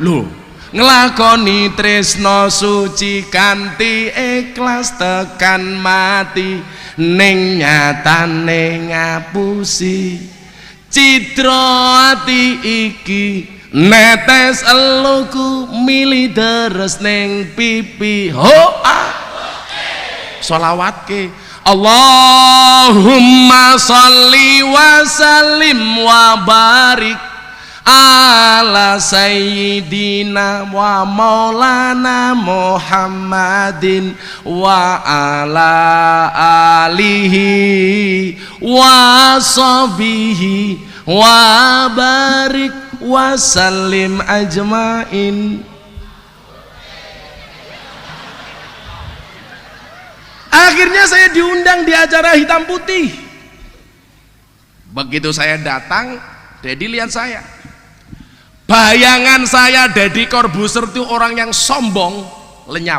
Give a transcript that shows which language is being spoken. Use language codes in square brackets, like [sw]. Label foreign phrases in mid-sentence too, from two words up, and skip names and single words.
[jv] Loh, nglakoni tresno suci kanthi ikhlas tekan mati, ning nyatane ngapusi citra ati iki. Netes eluku mili deres ning pipi. [ar] Hoa sholawat ke اللهم صل وسلم وبارك على سيدنا ومولانا محمد وعلى آله وصحبه وبارك وسلم أجمعين. [id] Akhirnya saya diundang di acara hitam putih. Begitu saya datang, Deddy lihat saya. Bayangan saya Deddy Corbuzier itu orang yang sombong, lenyap.